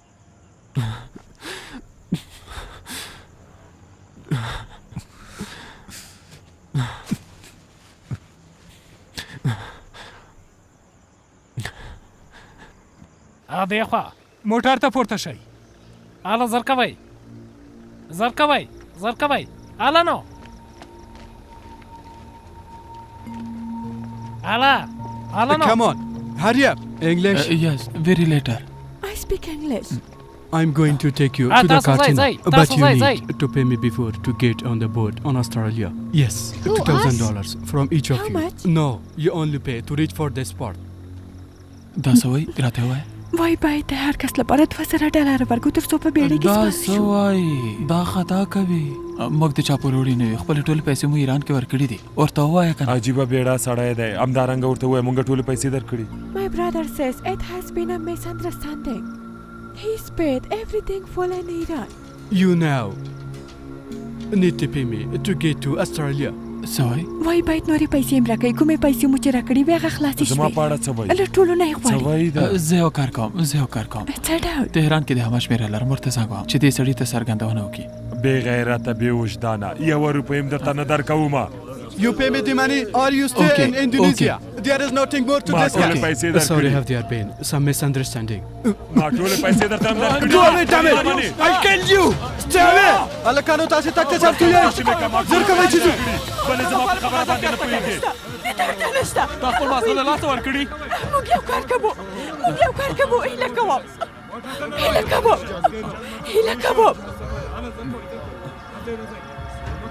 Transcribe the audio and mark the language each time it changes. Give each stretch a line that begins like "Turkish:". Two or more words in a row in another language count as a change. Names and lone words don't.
Pashto: دې خوا موټر ته پورته شئ. هله زر کوئ، زر کوئ، زر کوئ. هله نو هله نو.
English: Come on, hurry up. English? Yes, very later. I speak English. I'm going to take you to the casino, but you need to pay me before to get on the boat on Australia. Yes, $2,000 from each of you. How much? No, you only pay to reach for the spot.
Pashto: دا سوي راته وای. وای باید د هر کس لپاره $2,000 ورکو تر څو په بیړۍ کې دا سپاره شو. سوای دا خطا کوي. موږ د چا په وړي نه یو. خپل ټول پیسې مو ایران کې ورکړي دي. ورته ووایه کنه. عجیبه بیړه سړی دی. همدارنګه ورته ووایه موږ ټول پیسې درکړي.
English: My brother says it has been a misunderstanding. He's paid everything full in Iran. You now need to pay me to get to Australia.
Pashto: سوای وای باید نورې پیسې هم راکړئ. کومې پیسې مو چې راکړې وې هغه خلاصې زما شوې. په اړه څه وایي؟ له ټولو نه یې غواړي. څه وایي ده؟ زه یو کار کوم، زه یو کار کوم. څه ډول؟ تهران کې د همه شمېره لرم. ورته زنګ وهم چې دې سړي ته څرګندونه وکړي. بې غیرته بې وجدانه. یوه روپۍ هم درته نه درکومه.
English: You pay me the money or you stay in Indonesia. There is nothing more to discuss. Sorry, have there been some misunderstanding?
Pashto: ما ټولې پیسې درته هم درکړي.
English: Go away, damn it! I'll kill you! Stay away!
Pashto: هلکانو تاسې تګ ته چمتو یئ؟ زر کوئ چې ځو. بلې زما په خبره باندې نه پوهېږې. دلته نشته. تا خپل محصول له لاسه ورکړي. موږ یو کار کوو، موږ یو کار کوو. هیله کوم، هیله کوم، هیله کوم.